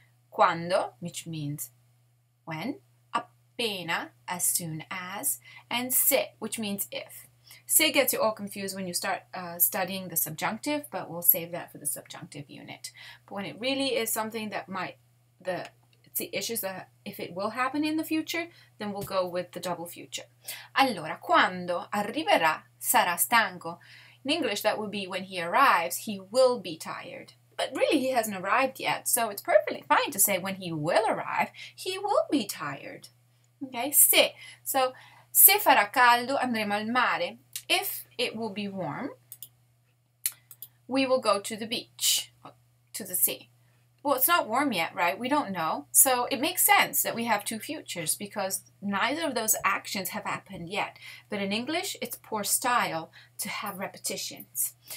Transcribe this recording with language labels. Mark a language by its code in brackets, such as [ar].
[en] Quando, which means when, appena, as soon as, and se, which means if. Se gets you all confused when you start studying the subjunctive, but we'll save that for the subjunctive unit. But when it really is something that it's the issues that if it will happen in the future, then we'll go with the double future. [it] Allora, quando arriverà sarà stanco. [en] In English, that would be when he arrives, he will be tired. But really, he hasn't arrived yet, so it's perfectly fine to say when he will arrive, he will be tired. Okay, se. [it] So, se farà caldo, andremo al mare. [en] If it will be warm, we will go to the beach, to the sea. Well, it's not warm yet, right? We don't know. So it makes sense that we have two futures because neither of those actions have happened yet. But in English, it's poor style to have repetitions.